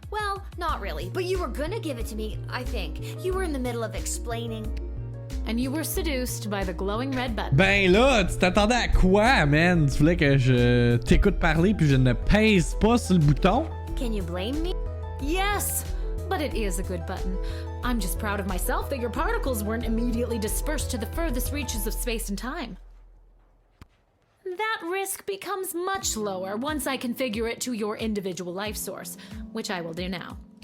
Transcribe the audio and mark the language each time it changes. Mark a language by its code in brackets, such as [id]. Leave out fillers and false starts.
[en] Well, not really, but you were gonna give it to me, I think. You were in the middle of explaining. And you were seduced by the glowing red button. [fr] Ben là, tu t'attendais à quoi, man? Tu voulais que je t'écoute parler puis je ne pèse pas sur le bouton? [en] Can you blame me? Yes, but it is a good button. I'm just proud of myself that your particles weren't immediately dispersed to the furthest reaches of space and time. That risk becomes much lower once I configure it to your individual life source, which I will do now.